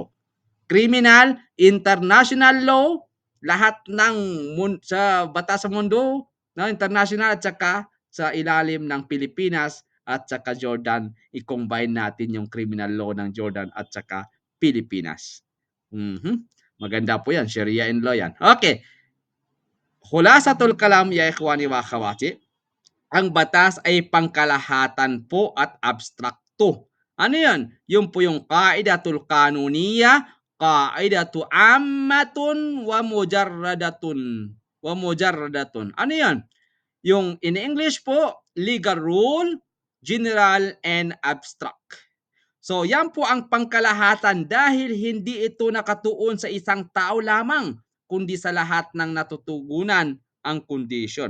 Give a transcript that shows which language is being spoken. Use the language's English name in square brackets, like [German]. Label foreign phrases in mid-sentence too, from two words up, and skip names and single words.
[English] Criminal international law, [Filipino] lahat ng sa batas sa mundo, no, international at saka sa ilalim ng Pilipinas at saka Jordan, i-combine natin yung [English] criminal law [Filipino] ng Jordan at saka Pilipinas. Maganda po yan, [English] Sharia and law [Filipino] yan. [Arabic] Okay. خلاصة الكلام يا إخواني وأخواتي, [Filipino] ang batas ay pangkalahatan po at abstrakto. Ano yan? Yung po yung [Arabic] القاعدة القانونية قاعدة عامة ومجردة. ومجردة. [Filipino] Ano yan? [English] Yung in English po, legal rule, general, and abstract. [Filipino] So yan po ang pangkalahatan dahil hindi ito nakatuon sa isang tao lamang, kundi sa lahat ng natutugunan ang condition.